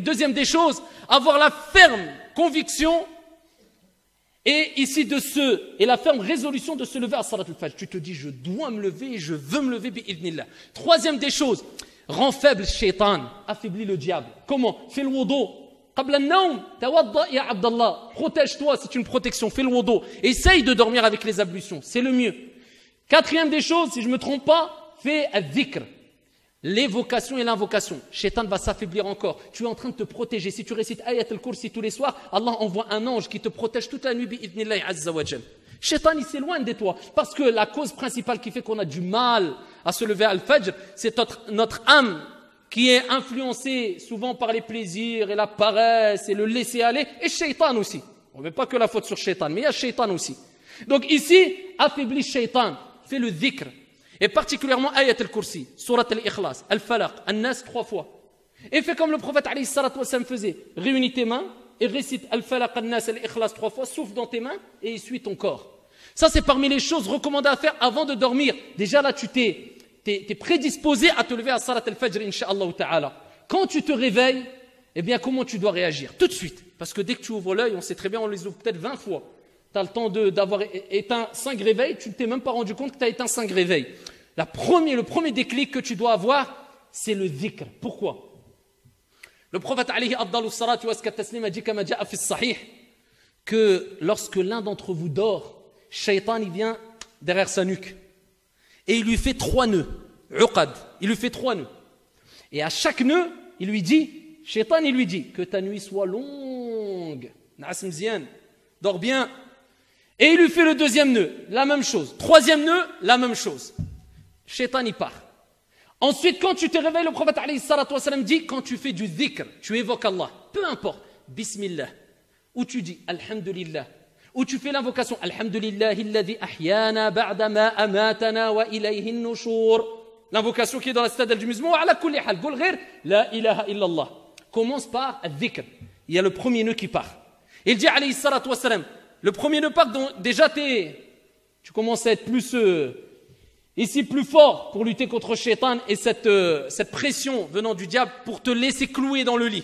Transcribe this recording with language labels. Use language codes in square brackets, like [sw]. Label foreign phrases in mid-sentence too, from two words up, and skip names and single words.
[fr] Deuxième des choses, avoir la ferme conviction et ici et la ferme résolution de se lever à [ar] صلاة الفجر. [fr] Tu te dis, je dois me lever et je veux me lever bi'idhnillah. Troisième des choses, rend faible shaitan, affaiblit le diable. Comment? Fais le wudu. [ar] قبل النوم، توضأ يا عبد الله. [fr] Protège-toi, c'est une protection. Fais le wudu. Essaye de dormir avec les ablutions, c'est le mieux. Quatrième des choses, si je ne me trompe pas, fais al-dhikr. L'évocation et l'invocation. Shaitan va s'affaiblir encore. Tu es en train de te protéger. Si tu récites Ayat al-Kursi tous les soirs, Allah envoie un ange qui te protège toute la nuit [ar] بإذن الله عز وجل. [fr] Shaitan, il s'éloigne de toi. Parce que la cause principale qui fait qu'on a du mal à se lever à al-Fajr, c'est notre âme qui est influencée souvent par les plaisirs et la paresse et le laisser aller. Et Shaitan aussi. On ne met pas que la faute sur Shaitan, mais il y a Shaitan aussi. Donc ici, affaiblis Shaitan. Fais le dhikr. Et particulièrement Ayat al-Kursi, Surat al-Ikhlas, al-Falaq, al-Nas 3 fois. Et fais comme le prophète [ar] عليه الصلاة والسلام [fr] faisait. Réunis tes mains et récite al-Falaq, al-Nas, al-Ikhlas 3 fois, souffle dans tes mains et essuie ton corps. Ça, c'est parmi les choses recommandées à faire avant de dormir. Déjà là, tu t'es prédisposé à te lever à [ar] صلاة الفجر, إن شاء الله تعالى. [fr] Quand tu te réveilles, eh bien, comment tu dois réagir? Tout de suite. Parce que dès que tu ouvres l'œil, on sait très bien, on les ouvre peut-être 20 fois. Tu as le temps d'avoir éteint 5 réveils, tu ne t'es même pas rendu compte que tu as éteint 5 réveils. Le premier déclic que tu dois avoir, c'est le dhikr. Pourquoi? Le prophète [ar] عليه أفضل الصلاة وأزكى التسليم [fr] a dit [ar] كما جاء في صحيح [fr] que lorsque l'un d'entre vous dort, Shaitan il vient derrière sa nuque et il lui fait 3 nœuds. Uqad, il lui fait 3 nœuds. Et à chaque nœud, il lui dit, Shaitan, il lui dit, que ta nuit soit longue. [ar] نعس مزيان, [fr] dors bien. Et il lui fait le 2e nœud, la même chose. 3e nœud, la même chose. Shaitan y part. Ensuite, quand tu te réveilles, le prophète [ar] عليه الصلاة والسلام [fr] dit, quand tu fais du dhikr, tu évoques Allah, peu importe, Bismillah, ou tu dis Alhamdulillah, ou tu fais l'invocation [ar] الحمد لله الذي أحيانا بعد ما أماتنا وإليه النشور. [fr] L'invocation qui est dans la citadelle du musulman, [ar] على كل حال، قل غير لا إله إلا الله. [fr] Commence par al-dhikr. Il y a le premier nœud qui part. Il dit [ar] عليه الصلاة والسلام, [fr] le premier nœud part, donc déjà tu commences à être plus ici plus fort pour lutter contre Shaitan et cette pression venant du diable pour te laisser clouer dans le lit.